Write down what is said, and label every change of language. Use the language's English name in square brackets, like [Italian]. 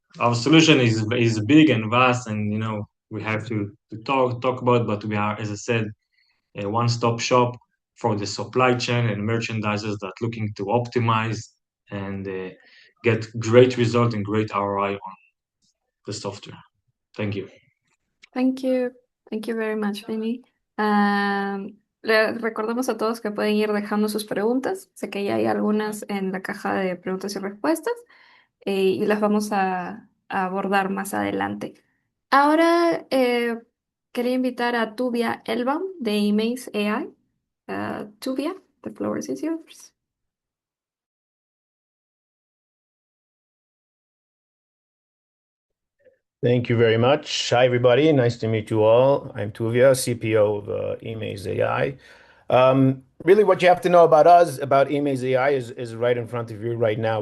[English] Our solution is big and vast, and we have to talk about, but we are, as I said, a one-stop shop for the supply chain and merchandisers that are looking to optimize and get great result and great ROI on the software. Thank you. Thank you. Thank you very much, Vinny. [Spanish] Le recordamos a todos que pueden ir dejando sus preguntas. Sé que ya hay algunas en la caja de preguntas y respuestas y las vamos a abordar más adelante. Ahora quería invitar a Tuvia Elbaum de Emails AI. [English] Tuvia, the floor is yours. Thank you very much. Hi, everybody. Nice to meet you all. I'm Tuvia, CPO of Emails AI. Really, what you have to know about us, about Emails AI, is right in front of you right now.